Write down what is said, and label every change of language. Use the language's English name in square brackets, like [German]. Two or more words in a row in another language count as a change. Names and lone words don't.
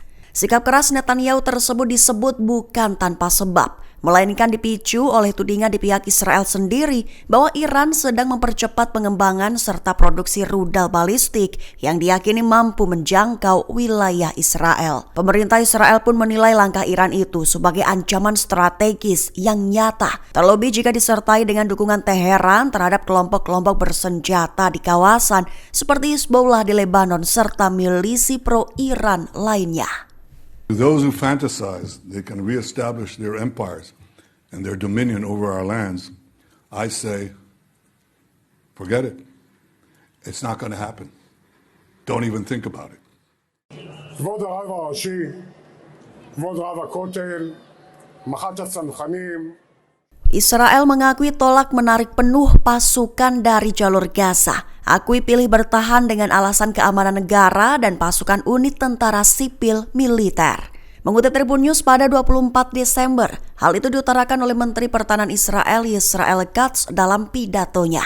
[Indonesian] Sikap keras Netanyahu tersebut disebut bukan tanpa sebab, melainkan dipicu oleh tudingan di pihak Israel sendiri bahwa Iran sedang mempercepat pengembangan serta produksi rudal balistik yang diyakini mampu menjangkau wilayah Israel. Pemerintah Israel pun menilai langkah Iran itu sebagai ancaman strategis yang nyata, terlebih jika disertai dengan dukungan Teheran terhadap kelompok-kelompok bersenjata di kawasan seperti Hizbullah di Lebanon serta milisi pro-Iran lainnya. [English] To those who fantasize they can reestablish their empires and their dominion over our lands, I say, forget it. It's not going to happen. Don't even think about it. [Hebrew] כבוד הרב הראשי, כבוד רב הכותל, מח"ט הצנחנים. [Indonesian] Israel mengakui tolak menarik penuh pasukan dari jalur Gaza. Akui pilih bertahan dengan alasan keamanan negara dan pasukan unit tentara sipil militer. Mengutip Tribun News pada 24 Desember, hal itu diutarakan oleh Menteri Pertahanan Israel Israel Katz dalam pidatonya.